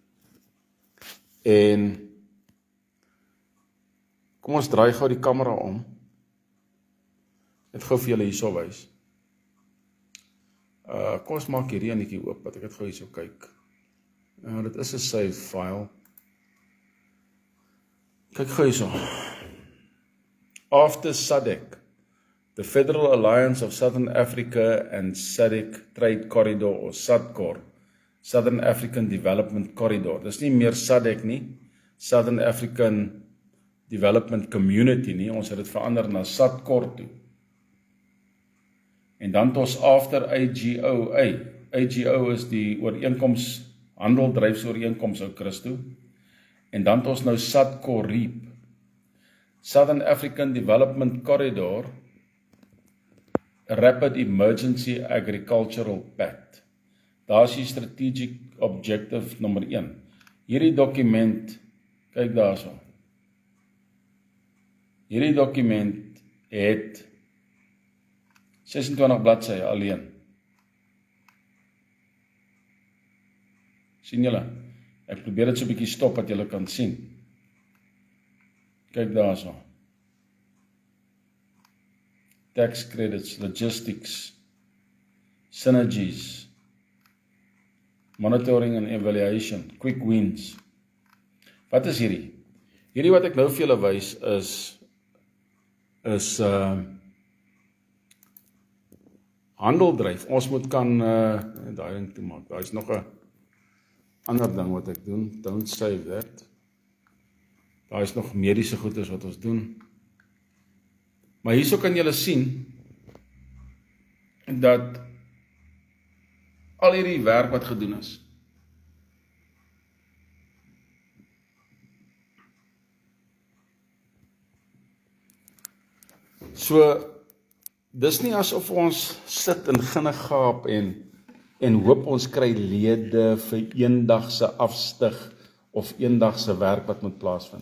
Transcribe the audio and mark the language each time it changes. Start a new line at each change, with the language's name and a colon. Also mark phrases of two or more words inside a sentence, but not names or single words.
Afrikaans: En kom ons draai gou die kamera om. Net gou vir julle hierso wys. Kom ons maak hierdie enetjie oop, dat ek dit gou hierso kyk. Dit is 'n save file. Kyk gou hierso.
English: After SADC, the Federal Alliance of Southern Africa and SADC Trade Corridor, or SADCOR, Southern African Development Corridor.
Afrikaans: Dis nie meer SADC nie, Southern African Development Community nie, ons het dit verander na SADCOR toe. En dan het ons after AGOA. AGO is die ooreenkoms, handeldryfsooreenkoms ou Christo. En dan het ons nou SADCOR REAP. Southern African Development Corridor, Rapid Emergency Agricultural Pact. Daar is die
English: strategic objective
Afrikaans: nommer 1. Hierdie dokument, kyk daarso. Hierdie dokument het 26 bladsye alleen. Sien julle? Ek probeer dit so 'n bietjie stop wat julle kan sien. Kyk daarso.
English: Tax credits, logistics, synergies, monitoring and evaluation, quick wins.
Afrikaans: Wat is hierdie? Hierdie wat ek nou vir julle wys is handeldryf. Ons moet kan daai ding toe maak. Daar is nog 'n ander ding wat ek doen,
English: don't save that.
Afrikaans: Daar is nog mediese goeders wat ons doen. Maar hierso kan julle sien dat al hierdie werk wat gedoen is. So, dis nie asof ons sit en ginne gaap en hoop ons kry lede vir eendagse afstig of eendagse werk wat moet plaasvind.